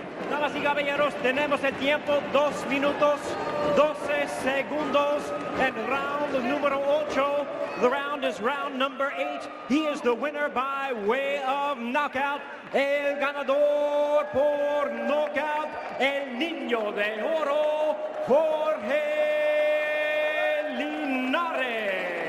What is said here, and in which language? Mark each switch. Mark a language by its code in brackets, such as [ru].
[es] Damas y caballeros, tenemos el tiempo, 2 minutos, 12 segundos, [en] and round [es] número 8. [en] The round is round number 8. He is the winner by way of knockout. [es] El ganador por knockout, el niño de oro, Jorge Linares.